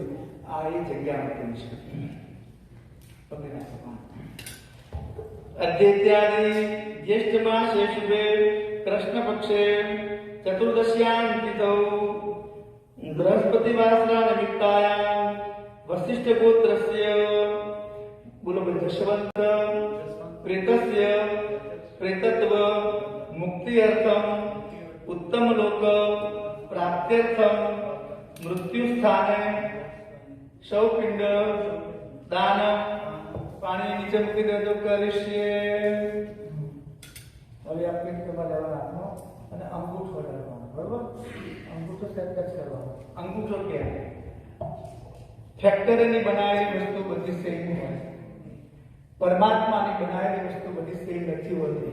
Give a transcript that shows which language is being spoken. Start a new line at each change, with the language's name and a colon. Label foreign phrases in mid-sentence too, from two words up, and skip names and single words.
Gujarati: આ એ જગ્યાનો પિંડ છે.
Sanskrit: अद्यत्यादि ज्येष्ठ मासे शुभे कृष्ण पक्षे चतुर्दश्याम तिथौ बृहस्पति वासरा निमित्तायाम वशिष्ठ गोत्रस्य बोलो जशवंत प्रेतस्य प्रेतत्व मुक्ति अर्थम उत्तम लोक प्राप्त्यर्थम मृत्यु स्थाने शवपिंड दान
Gujarati: પાણી નીચે મૂકી દેતો
Sanskrit: करिष्ये.
Gujarati: હવે આ પિંડ તમારે લેવા રાખવાનો અને અંગૂઠો રાખવાનો. બરોબર? અંગૂઠો સેટ કરવાનો. અંગૂઠો કે ફેક્ટરીની બનાવેલી વસ્તુ બધી સેમ હોય, પરમાત્માની બનાવેલી વસ્તુ બધી સેમ નથી હોતી.